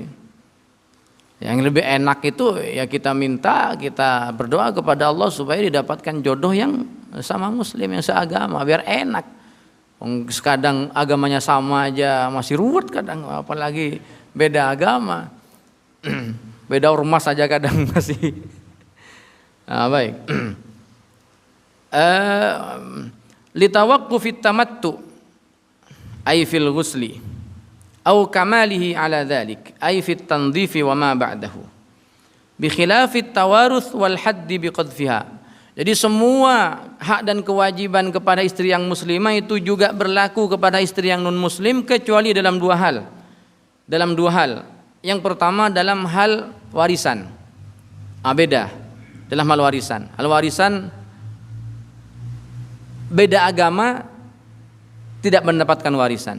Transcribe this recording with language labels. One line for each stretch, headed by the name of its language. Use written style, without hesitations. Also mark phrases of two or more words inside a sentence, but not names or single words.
Indonesian: Yang lebih enak itu ya kita berdoa kepada Allah supaya didapatkan jodoh yang sama muslim, yang seagama, biar enak. Kadang agamanya sama aja masih ruwet kadang, apalagi beda agama. Beda ormas aja kadang masih. Nah, baik.
Arabic: لتوقف التمتع أي في الغسل أو كماله على ذلك أي في التنظيف وما بعده بخلاف التوارث والحد بقذفها.
Indonesian: Jadi semua hak dan kewajiban kepada istri yang muslimah itu juga berlaku kepada istri yang non muslim, kecuali dalam dua hal. Dalam dua hal. Yang pertama dalam hal warisan. Beda dalam hal warisan. Hal warisan beda agama tidak mendapatkan warisan.